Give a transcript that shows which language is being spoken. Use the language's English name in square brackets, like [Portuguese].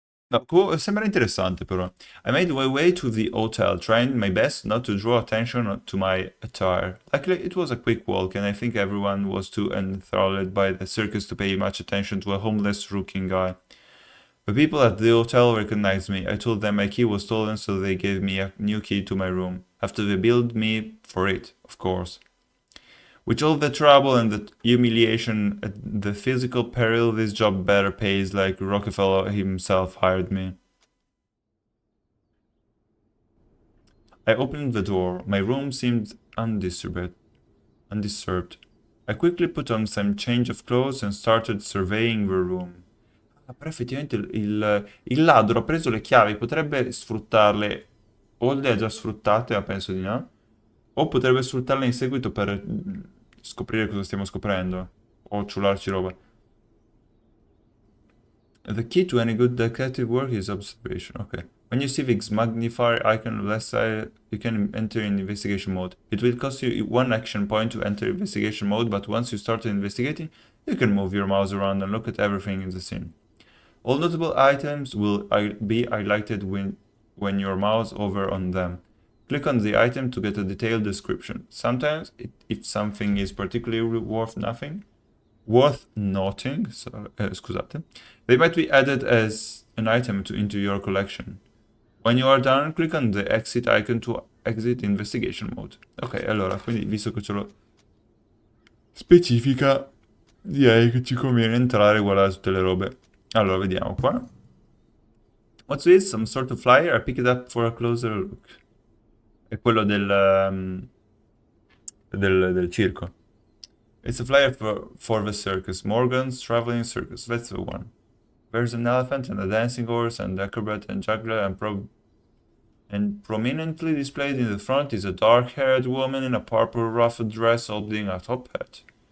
[Italian] No, sembra interessante però. [English] I made my way to the hotel, trying my best not to draw attention to my attire. Luckily, it was a quick walk, and I think everyone was too enthralled by the circus to pay much attention to a homeless looking guy. The people at the hotel recognized me. I told them my key was stolen, so they gave me a new key to my room. After they billed me for it, of course. With all the trouble and the humiliation, the physical peril, this job better pays like Rockefeller himself hired me. I opened the door. My room seemed undisturbed. I quickly put on some change of clothes and started surveying the room. [Italian] Però effettivamente il ladro ha preso le chiavi, potrebbe sfruttarle, o le ha già sfruttate, ma penso di no, o potrebbe sfruttarle in seguito per scoprire cosa stiamo scoprendo, o ciularci roba. [English] The key to any good detective work is observation. Okay. When you see the magnifier icon on the left side, you can enter in investigation mode. It will cost you 1 action point to enter investigation mode, but once you start investigating, you can move your mouse around and look at everything in the scene. All notable items will be highlighted when your mouse over on them. Click on the item to get a detailed description. Sometimes, if something is particularly worth noting, [Italian] scusate, [English] they might be added as an item into your collection. When you are done, click on the exit icon to exit investigation mode. [Italian] Ok, allora, quindi visto che ce lo specifica, direi che ci conviene entrare e guardare tutte le robe. Allora, vediamo qua. [English] What's this? Some sort of flyer? I pick it up for a closer look. [Italian] È quello del circo. [English] It's a flyer for the circus. Morgan's Traveling Circus. That's the one. There's an elephant and a dancing horse and acrobat and juggler and prominently displayed in the front is a dark-haired woman in a purple ruffled dress holding a top hat.